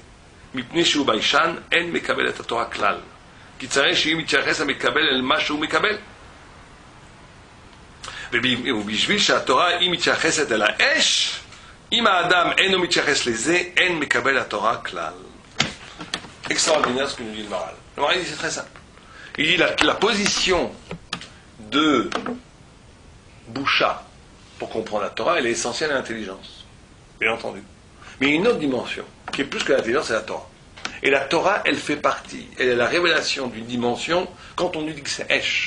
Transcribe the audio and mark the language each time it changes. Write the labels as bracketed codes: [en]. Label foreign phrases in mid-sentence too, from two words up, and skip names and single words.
[he] מפני שהוא ביישן, אין מקבל את התורה כלל. כי צריך שהוא מתייחס המקבל אל מה שהוא מקבל. ובשביל שהתורה היא מתייחסת אל האש, אם האדם אינו מתייחס לזה, אין מקבל התורה כלל. [fr] Extraordinaire ce que nous dit le Maral. Le Maral dit c'est très simple. Il dit la position de Boucha pour comprendre la Torah, elle est essentielle à l'intelligence. Bien entendu. Mais il y a une autre dimension qui est plus que l'intelligence, c'est la Torah. Et la Torah, elle fait partie, elle est la révélation d'une dimension quand on nous dit que c'est Esh.